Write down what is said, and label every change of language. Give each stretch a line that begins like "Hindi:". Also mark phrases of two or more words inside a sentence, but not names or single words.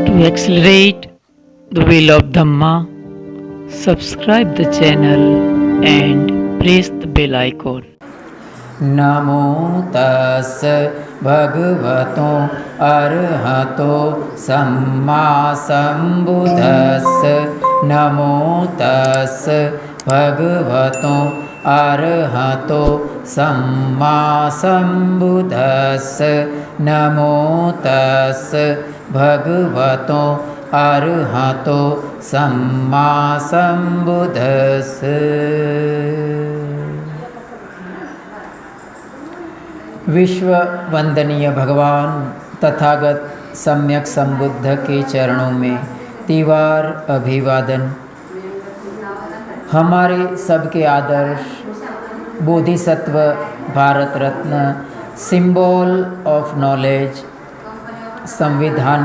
English: accelerate the wheel of Dhamma, subscribe the channel and press the bell icon.
Pali: नमो तस् भगवतो अरहतो सम्मा सम्बुद्धस्स नमो तस् भगवतो अरहतो सम्मा सम्बुद्धस्स नमो तस् भगवतो अरहतो सम्मा सम्बुद्धस्स।
Hindi: विश्व वंदनीय भगवान तथागत सम्यक संबुद्ध के चरणों में तीवार अभिवादन। हमारे सबके आदर्श बोधिसत्व, भारत रत्न,
English: symbol of knowledge,
Hindi: संविधान